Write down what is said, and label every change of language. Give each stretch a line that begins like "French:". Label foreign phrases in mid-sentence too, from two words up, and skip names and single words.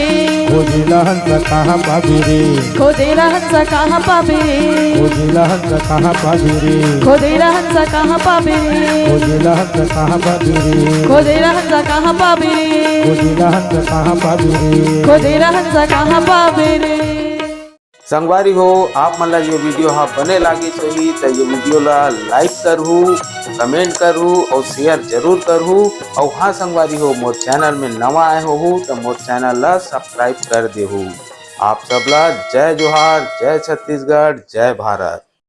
Chhattisgarhi: खोजेला हंस कहाँ पावे रे। खोजेला हंस कहाँ पावे रे। खोजेला हंस कहाँ पावे रे। खोजेला हंस कहाँ पावे रे। खोजेला हंस कहाँ पावे रे। खोजेला हंस कहाँ पावे रे। खोजेला हंस कहाँ पावे रे। खोजेला हंस कहाँ पावे रे। संगवारी हो आप मन ला ये वीडियो हा बने लागे चाहिए तो ये वीडियो ला लाइक करहू, कमेंट करहू और शेयर जरूर करहू। और हाँ संगवारी हो मोर चैनल में नवा आए हो तो मोर चैनल ला सब्सक्राइब कर देहू। आप सबला जय जोहार, जय छत्तीसगढ़, जय भारत।